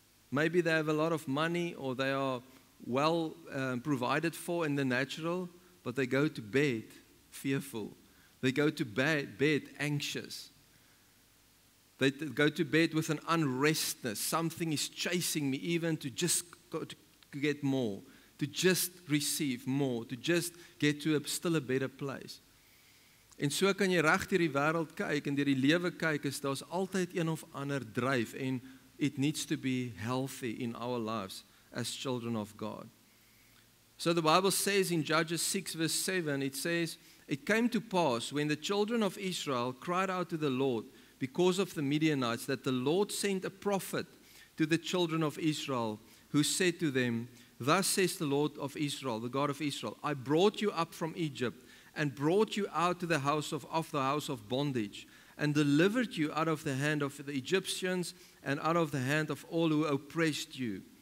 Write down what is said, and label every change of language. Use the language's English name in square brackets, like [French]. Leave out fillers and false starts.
[English] Maybe they have a lot of money or they are well provided for in the natural, but they go to bed fearful. They go to bed anxious. They go to bed with an unrestness. Something is chasing me even to just go to get more, to just receive more, to just get to still a better place. [Afrikaans] En so kan jy reg deur die wêreld kyk en deur die lewe kyk, is daar's altyd een of ander dryf en [English] it needs to be healthy in our lives as children of God. So the Bible says in Judges 6 verse 7, it says, "It came to pass when the children of Israel cried out to the Lord because of the Midianites, that the Lord sent a prophet to the children of Israel, who said to them, Thus says the Lord of Israel, the God of Israel, I brought you up from Egypt and brought you out to the house of bondage, and delivered you out of the hand of the Egyptians and out of the hand of all who oppressed you."